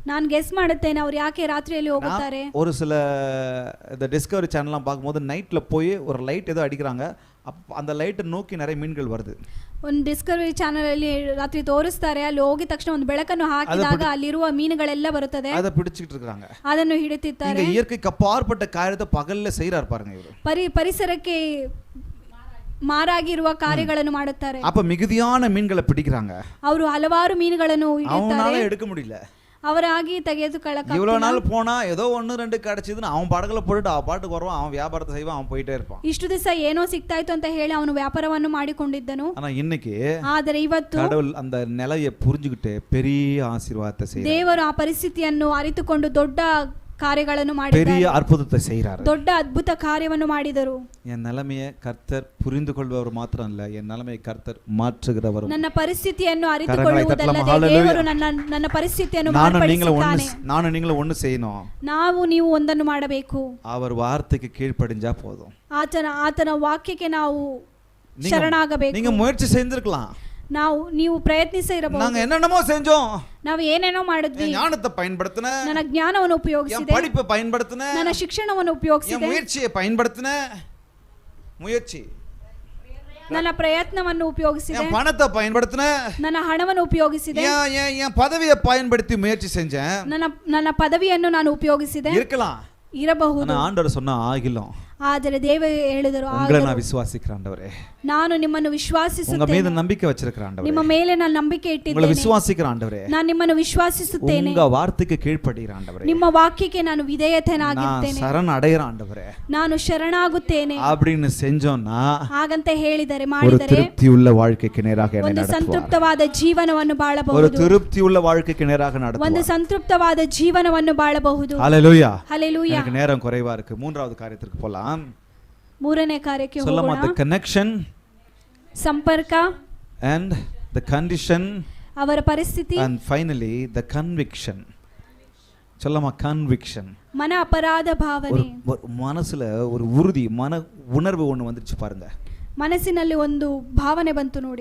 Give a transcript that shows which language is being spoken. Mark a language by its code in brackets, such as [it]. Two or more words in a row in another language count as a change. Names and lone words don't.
[kn] ನಾನು ಗೆಸ್ ಮಾಡುತ್ತೇನೆ ಅವ್ರು ಯಾಕೆ ರಾತ್ರಿಯಲ್ಲಿ ಹೋಗುತ್ತಾರೆ. [ta] ஒரு சில இந்த டிஸ்கவரி சேனல்லாம் பார்க்கும்போது நைட்டில் போய் ஒரு லைட் ஏதோ அடிக்கிறாங்க, அந்த லைட்டை நோக்கி நிறைய மீன்கள் வருது. [kn] ಒಂದು ಡಿಸ್ಕವರಿ ಚಾನೆಲ್ ಅಲ್ಲಿ ರಾತ್ರಿ ತೋರಿಸ್ತಾರೆ, ಅಲ್ಲಿ ಹೋಗಿದ ತಕ್ಷಣ ಒಂದು ಬೆಳಕನ್ನು ಹಾಕಿದಾಗ ಅಲ್ಲಿರುವ ಮೀನುಗಳೆಲ್ಲ ಬರುತ್ತದೆ, [ta] அதை பிடிச்சிட்டு இருக்காங்க, [kn] ಅದನ್ನು ಹಿಡಿತಿದ್ದಾರೆ. [ta] இங்க இயற்கைக்கு அப்பாற்பட்ட காரியத்தை பகல்ல செய்யறாரு பாருங்க இவரு. [kn] ಪರಿಸರಕ್ಕೆ ಮಾರಾಗಿರುವ ಕಾರ್ಯಗಳನ್ನು ಮಾಡುತ್ತಾರೆ. [ta] அப்ப மிகுதியான மீன்களை பிடிக்கிறாங்க, [kn] ಅವರು ಹಲವಾರು ಮೀನುಗಳನ್ನು [ta] அவனால [kn] ಹಿಡಿಯುತ್ತಾರೆ, [ta] எடுக்க முடியல. [kn] ಅವರಾಗಿ ತೆಗೆದುಕೊಳ್ಳಕ [ta] இவ்வளவு நாள் போனா ஏதோ 1-2 கிடைச்சதுன்னு அவன் படகுல போட்டுட்டு அவன் பாட்டுக்கு வருவான், அவன் வியாபாரத்தை செய்வான், அவன் போயிட்டே இருப்பான். [kn] ಇಷ್ಟು ದಿವಸ ಏನೋ ಸಿಗ್ತಾಯ್ತು ಅಂತ ಹೇಳಿ ಅವನು ವ್ಯಾಪಾರವನ್ನು ಮಾಡಿಕೊಂಡಿದ್ದನು. [ta] ஆனா இன்னைக்கு [kn] ಆದರೆ ಇವತ್ತು [ta] கடவுள் அந்த நிலையை புரிஞ்சுக்கிட்டு பெரிய ஆசீர்வாதத்தை செய்றார். [kn] ದೇವರು ಆ ಪರಿಸ್ಥಿತಿಯನ್ನು ಅರಿತುಕೊಂಡು ದೊಡ್ಡ ಕಾರ್ಯಗಳನ್ನು ಮಾಡಿದ್ದಾರೆ, [ta] பெரிய அற்புதத்தை செய்றார். [kn] ದೊಡ್ಡ ಅದ್ಭುತ ಕಾರ್ಯವನ್ನು ಮಾಡಿದರು. [ta] என் நிலைமையை கர்த்தர் புரிந்து கொள்பவர் மாத்திரம் இல்ல, என் நிலைமையை கர்த்தர் மாற்றுகிறவர். [kn] ನನ್ನ ಪರಿಸ್ಥಿತಿಯನ್ನು ಅರಿತುಕೊಳ್ಳುವುದಲ್ಲದೆ ದೇವರು ನನ್ನ ಪರಿಸ್ಥಿತಿಯನ್ನು ಮಾರ್ಪಡಿಸುತ್ತಾನೆ. [ta] ನಾನು நீங்களும் ஒண்ணு செய்யணும், [kn] ನಾವು ನೀವು ಒಂದನ್ನು ಮಾಡಬೇಕು. [ta] அவர் வார்த்தைக்கு கீழ்ப்படிஞ்சா போதும். [kn] ಆತನ ವಾಕ್ಯಕ್ಕೆ ನಾವು ಶರಣಾಗಬೇಕು. [ta] நீங்க முயற்சி செய்திருக்கலாம், [kn] ನೀವು ಪ್ರಯತ್ನಿಸಿರಬಹುದು. [ta] நாங்க என்னென்னமோ செஞ்சோம், [kn] ನಾವು ಏನೇನೋ ಮಾಡಿದ್ವಿ, [ta] ஞானத்தை பயன்படுத்தின, [kn] ನನ್ನ ಜ್ಞಾನವನ್ನು ಉಪಯೋಗಿಸಿದೆ, [ta] படிப்பை பயன்படுத்தின, [kn] ನನ್ನ ಶಿಕ್ಷಣವನ್ನು ಉಪಯೋಗಿಸಿದೆ, [ta] முயற்சியை பயன்படுத்தின, முயற்சி [kn] ನನ್ನ ಪ್ರಯತ್ನವನ್ನು ಉಪಯೋಗಿಸಿದೆ, [ta] பணத்தை பயன்படுத்தின, [kn] ನನ್ನ ಹಣವನ್ನು ಉಪಯೋಗಿಸಿದೆ, [ta] என் பதவியை பயன்படுத்தி முயற்சி செஞ்சேன், [kn] ನನ್ನ ಪದವಿಯನ್ನು ನಾನು ಉಪಯೋಗಿಸಿದೆ. [ta] இருக்கலாம், [kn] ಇರಬಹುದು. [ta] ஆண்டவர் சொன்னா ஆகிலும், [kn] ಆದರೆ ದೇವರು ಹೇಳಿದರು, [ta] உங்களை நான் விசுவாசிக்கிறேன் ஆண்டவரே, [kn] ನಾನು ನಿಮ್ಮನ್ನು [ta] உங்க [kn] ವಿಶ್ವಾಸಿಸುತ್ತೇನೆ, [ta] மீது நம்பிக்கை வச்சிருக்கிறேன் ஆண்டவரே, [kn] ನಿಮ್ಮ ಮೇಲೆ ನಾನು ನಂಬಿಕೆ [ta] உங்களை [kn] ಇಟ್ಟಿದ್ದೇನೆ, [ta] விசுவாசிக்கிறேன் ஆண்டவரே, [kn] ನಾನು ನಿಮ್ಮನ್ನು ವಿಶ್ವಾಸಿಸುತ್ತೇನೆ, [ta] உங்க வார்த்தைக்கு கீழ்ப்படிகிறேன் ஆண்டவரே, [kn] ನಿಮ್ಮ ವಾಕ್ಯಕ್ಕೆ ನಾನು ವಿಧೇಯತೆನಾಗಿದ್ದೇನೆ, [ta] நான் சரண் அடைகிறேன் ஆண்டவரே, [kn] ನಾನು ಶರಣಾಗುತ್ತೇನೆ [ta] அப்படின்னு செஞ்சோம்னா [kn] ಹಾಗಂತ ಹೇಳಿದರೆ [ta] ஒரு [kn] ಮಾಡಿದರೆ [ta] திருப்தி உள்ள வாழ்க்கைக்கு நேராக என்னை [kn] ಒಂದು [ta] நடத்துவார். [kn] ಸಂತೃಪ್ತವಾದ ಜೀವನವನ್ನು [ta] ஒரு [kn] ಬಾಳಬಹುದು, [ta] திருப்தி உள்ள வாழ்க்கைக்கு நேராக [kn] ಒಂದು [ta] நடத்துவார். [kn] ಸಂತೃಪ್ತವಾದ ಜೀವನವನ್ನು ಬಾಳಬಹುದು. [ta] ஹல்லேலூயா. [kn] ಹಲ್ಲೆಲೂಯಾ. [ta] எனக்கு நேரம் குறைவா இருக்கு, மூன்றாவது காரியத்திற்கு போலாம். [kn] ಮೂರನೇ ಕಾರ್ಯಕ್ಕೆ [ta] சொல்லமா, [kn] ಹೋಗೋಣ. [en] the connection [kn] ಸಂಪರ್ಕ [en] and the condition [kn] ಅವರ ಪರಿಸ್ಥಿತಿ [en] and finally the conviction. [ta] சொல்லமா, conviction. [kn] ಮನ ಅಪರಾಧ ಭಾವನೆ, [ta] ஒரு மனசுல ஒரு உறுதி, மன உணர்வு ஒண்ணு வந்துருச்சு பாருங்க. [kn] ಮನಸ್ಸಿನಲ್ಲಿ ಒಂದು ಭಾವನೆ ಬಂತು ನೋಡಿ.